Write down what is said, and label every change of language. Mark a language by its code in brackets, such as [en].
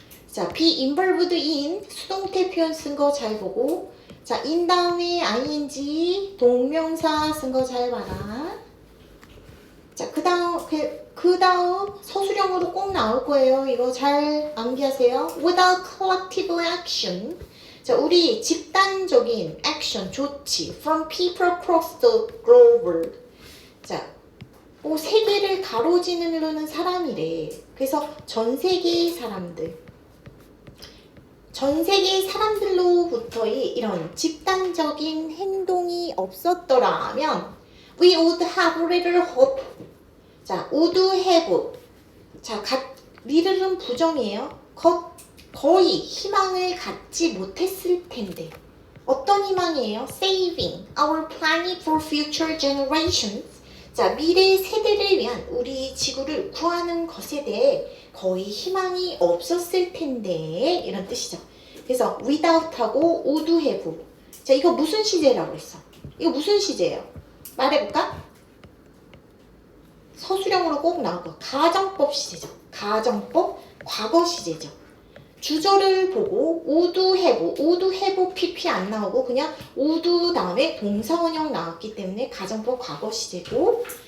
[ko] 자, [en] be involved in [ko] 수동태 표현 쓴 거 잘 보고. 자, in 다음에 ing 동명사 쓴 거 잘 봐라. 자, 그 다음 서술형으로 꼭 나올 거예요. 이거 잘 암기하세요. [en] without collective action. [ko] 자, 우리 집단적인 [en] action, [ko] 조치 [en] from people across the globe. [ko] 자, 세계를 가로지르는 사람이래. 그래서 전 세계의 사람들. 전 세계 사람들로부터의 이런 집단적인 행동이 없었더라면 [en] we would have little hope. 자, would have. [ko] 자, little은 부정이에요. 거의 희망을 갖지 못했을 텐데. 어떤 희망이에요? [en] Saving our planet for future generations. [ko] 자, 미래 세대를 위한 우리 지구를 구하는 것에 대해 거의 희망이 없었을 텐데 이런 뜻이죠. 그래서 without하고 would have. 자, 이거 무슨 시제라고 했어? 이거 무슨 시제예요? 말해볼까? 서술형으로 꼭 나올 거. 가정법 시제죠. 가정법 과거 시제죠. 주절을 보고 would have pp 안 나오고 그냥 would 다음에 동사원형 나왔기 때문에 가정법 과거 시제고.